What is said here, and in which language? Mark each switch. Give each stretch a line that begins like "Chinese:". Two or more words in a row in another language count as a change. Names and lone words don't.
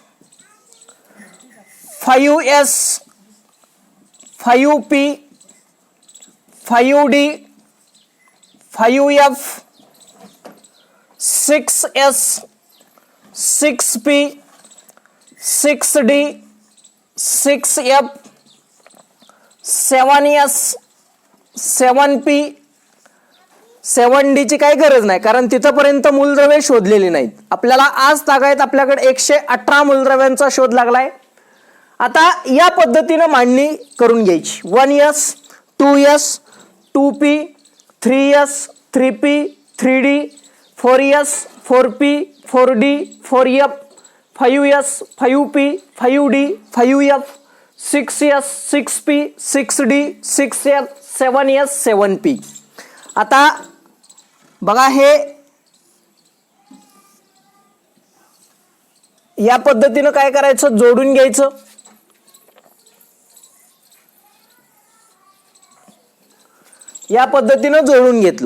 Marathi: 5s, 5p, 5d, 5f, 6s, 6p, 6d, 6f, 7s, 7p, 7d ची काही गरज नाही कारण तिथपर्यंत मूलद्रव्ये शोधलेली नाहीत. आपल्याला आज तागायत आपल्याकडे 118 मूलद्रव्यांचा शोध लागलाय. आता या पद्धतीने मांडणी करून घ्यायची. 1s, 2s, 2p, 3s, 3p, 3d, 4s, 4p, 4d, 4f, 5s 5p 5d 5f 6s 6p 6d 6f 7s 7p. आता बघा हे या पद्धतीनं काय करायचं, जोडून घ्यायचं. या पद्धतीनं जोडून घेतलं.